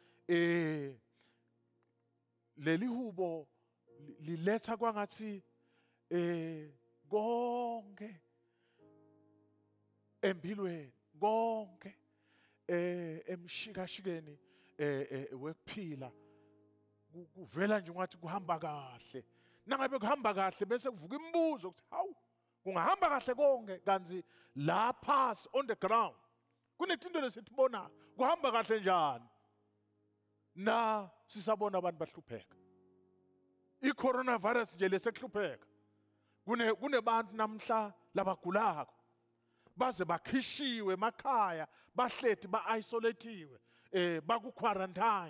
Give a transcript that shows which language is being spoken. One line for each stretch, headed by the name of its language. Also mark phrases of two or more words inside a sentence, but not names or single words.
Swati: Leli hubo liletha kwangathi konke empilweni, konke emshikashikeni wekuphila kuvela nje ungathi kuhamba kahle. Nangabe kuhamba kahle bese kuvuka imibuzo ukuthi hawu kungahamba kahle konke kanti la phansi
English: on the ground
Swati: kunezinto lesithibona kuhamba kahle njani. na sisabona abantu bahlupheka. I-coronavirus nje lesekuhlupheka. Kunebantu namhla labagulako. Baze bakhishiwe emakhaya, bahleti ba-isolatiwe, baku-quarantine.